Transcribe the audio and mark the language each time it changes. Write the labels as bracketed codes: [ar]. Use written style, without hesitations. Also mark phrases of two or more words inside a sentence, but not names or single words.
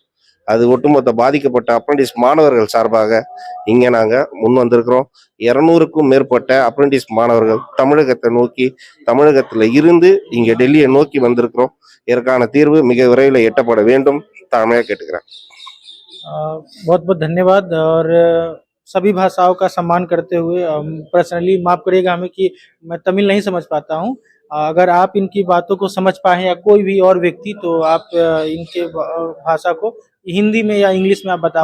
[ta] அது ஒட்டுமொத்த பாதிக்கப்பட்ட அப்ரெண்டிஸ் மாணவர்கள் சார்பாக இங்கே நாங்கள் முன் வந்திருக்கிறோம். 200க்கும் மேற்பட்ட அப்ரெண்டிஸ் மாணவர்கள் தமிழகத்தை நோக்கி, தமிழகத்தில் இருந்து இங்கே டெல்லியை நோக்கி வந்திருக்கிறோம். இதற்கான தீர்வு மிக விரைவில் எட்டப்பட வேண்டும் தாழ்மையாக கேட்டுக்கிறேன். [hi] बहुत बहुत धन्यवाद। और सभी भाषाओं का सम्मान करते हुए पर्सनली माफ करिएगा हमें कि मैं तमिल नहीं समझ पाता हूँ, अगर आप इनकी बातों को समझ पाए या कोई भी और व्यक्ति, तो आप इनके भाषा को हिंदी में या इंग्लिश में आप बता